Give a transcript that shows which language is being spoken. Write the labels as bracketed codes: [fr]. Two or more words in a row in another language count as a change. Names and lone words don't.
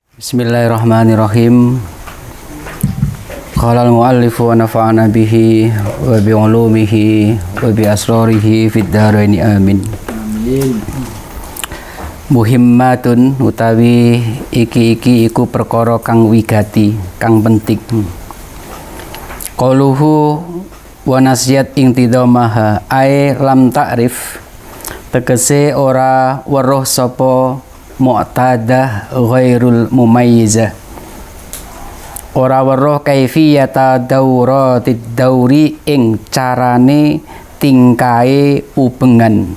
[ar] Bismillahirrahmanirrahim. قال المؤلف ونفعنا به وبعلومه وبأسراره في الدارين آمين. Amin. [jv] Muhimmatun utawi iki iku perkara kang wigati, kang penting. [ar] قوله ونسيت انتظامها أي لم تعرف [jv] tegese ora weruh sapa [ar] معتادة غير المميزة, [jv] ora weruh [ar] كيفية دورة الدور [jv] ing carane tingkae ubengan.